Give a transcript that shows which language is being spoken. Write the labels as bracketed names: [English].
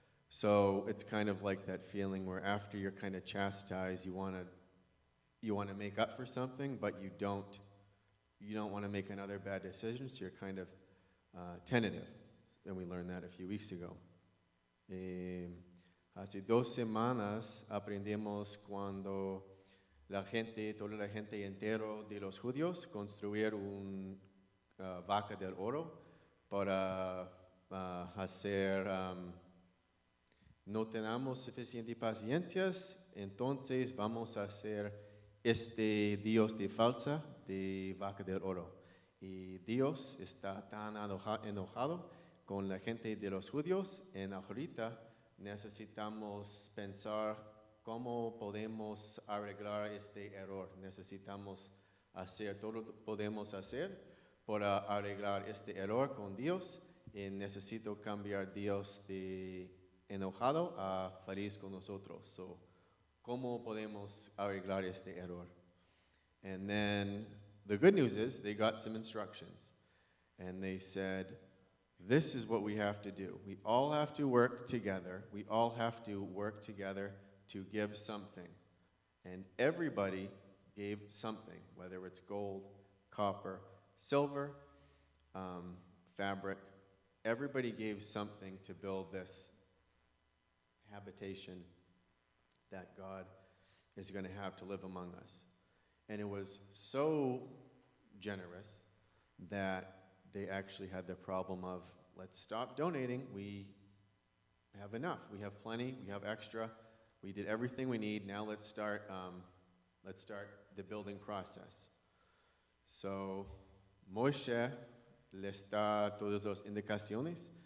[English] So it's kind of like that feeling where after you're kind of chastised, you want to make up for something, but you don't want to make another bad decision, so you're kind of tentative. And we learned that a few weeks ago. [Spanish] Hace 2 semanas aprendimos cuando toda la gente entero de los judíos construyeron vaca del oro para hacer, no tenemos suficiente paciencia, entonces vamos a hacer este Dios de falsa de vaca del oro. Y Dios está tan enojado con la gente de los judíos, en ahorita necesitamos pensar cómo podemos arreglar este error. Necesitamos hacer todo lo que podemos hacer para arreglar este error con Dios, y necesito cambiar Dios de enojado a feliz con nosotros. So, ¿cómo podemos arreglar este error? [English] And then the good news is they got some instructions, and they said, this is what we have to do. We all have to work together. We all have to work together to give something. And everybody gave something, whether it's gold, copper, silver, fabric. Everybody gave something to build this habitation that God is going to have to live among us. And it was so generous that they actually had the problem of, let's stop donating. We have enough. We have plenty. We have extra. We did everything we need. Now let's start the building process. [Spanish] So Moshe les da todas las indicaciones.